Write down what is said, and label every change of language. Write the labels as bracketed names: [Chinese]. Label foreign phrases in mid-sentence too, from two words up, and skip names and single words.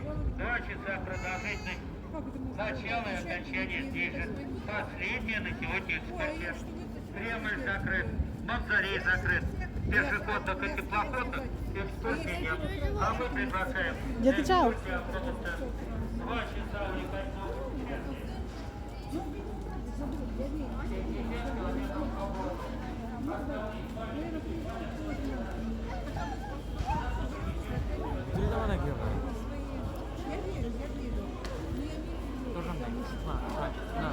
[Russian] 2 часа продолжительность. Начало и окончание здесь же. Последняя на сегодня экскурсия. Кремль закрыт, Мавзолей закрыт. Пешеходных и теплоходных экскурсий нет. А мы приглашаем. [Bangla] যেতে চাও? [Russian] Экскурсия автобуса. 2 часа уникального. [Bangla] তুই যাবা নাকি আবার? তোর সামনে না না